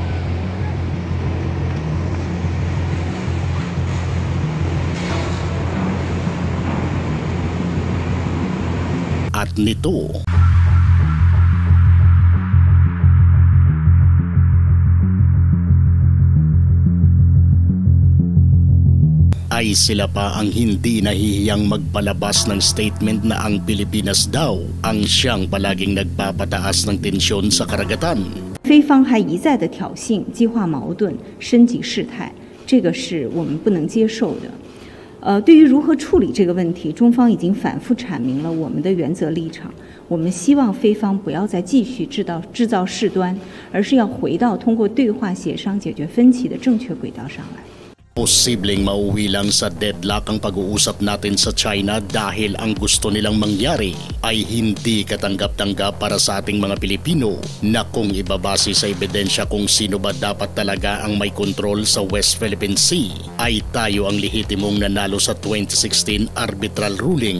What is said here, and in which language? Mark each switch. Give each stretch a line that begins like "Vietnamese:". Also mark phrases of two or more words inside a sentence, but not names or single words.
Filipino: At nito ay sila pa ang hindi nahihiyang magpalabas ng statement na ang Pilipinas daw ang siyang palaging nagpapataas ng tensyon sa karagatan.
Chinese: 菲方还一再的挑衅、激化矛盾、升级事态，这个是我们不能接受的。对于如何处理这个问题，中方已经反复阐明了我们的原则立场。我们希望菲方不要再继续制造事端，而是要回到通过对话协商解决分歧的正确轨道上来。
Filipino: Posibleng mauwi lang sa deadlock ang pag-uusap natin sa China dahil ang gusto nilang mangyari ay hindi katanggap-tanggap para sa ating mga Pilipino na kung ibabase sa ebidensya kung sino ba dapat talaga ang may kontrol sa West Philippine Sea ay tayo ang lehitimong nanalo sa 2016
English: arbitral ruling.